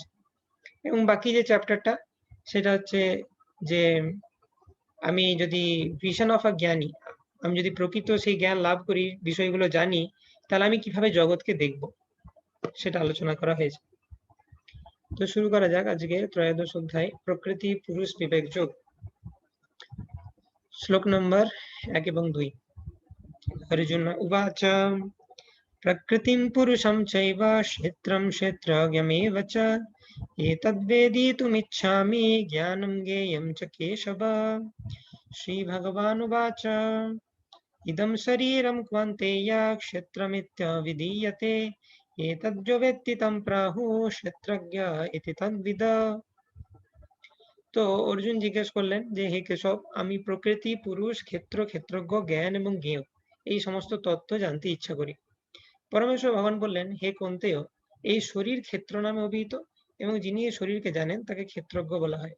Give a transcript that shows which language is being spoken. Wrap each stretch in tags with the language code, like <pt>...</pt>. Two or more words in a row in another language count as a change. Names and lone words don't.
<bn>এবং বাকি যে চ্যাপ্টারটা সেটা হচ্ছে যে আমি যদি</bn> <en>vision of a</en> <bn>জ্ঞানী, আমি যদি প্রকৃত সেই জ্ঞান লাভ করি, বিষয়গুলো জানি, তাহলে আমি কিভাবে জগৎকে দেখব সেটা আলোচনা করা হয়েছে। তো শুরু করা যাক আজকে ত্রয়োদশ অধ্যায় প্রকৃতি পুরুষ বিবেক যোগ। শ্লোক নম্বর 1 এবং 2।</bn> <sa>अर्जुन उवाच प्रकृतिं पुरुषं चैव क्षेत्रं क्षेत्रज्ञमेव च एतद्वेदितुमिच्छामि ज्ञानं ज्ञेयं च केशव। श्रीभगवानुवाच इदं शरीरं कौन्तेय क्षेत्रमित्यभिधीयते एतद्यो वेत्ति तं प्राहुः क्षेत्रज्ञ इति तद्विद।</sa> <bn>তো অর্জুন জিজ্ঞেস করলেন যে হে কেশব, আমি প্রকৃতি, পুরুষ, ক্ষেত্র, ক্ষেত্রজ্ঞ, জ্ঞান এবং জ্ঞেয় এই সমস্ত তত্ত্ব জানতে ইচ্ছা করি। পরমেশ্বর ভগবান বললেন, হে কন্তেয়, এই শরীর ক্ষেত্র নামে অভিহিত, এবং যিনি এই শরীরকে জানেন তাকে ক্ষেত্রজ্ঞ বলা হয়।</bn>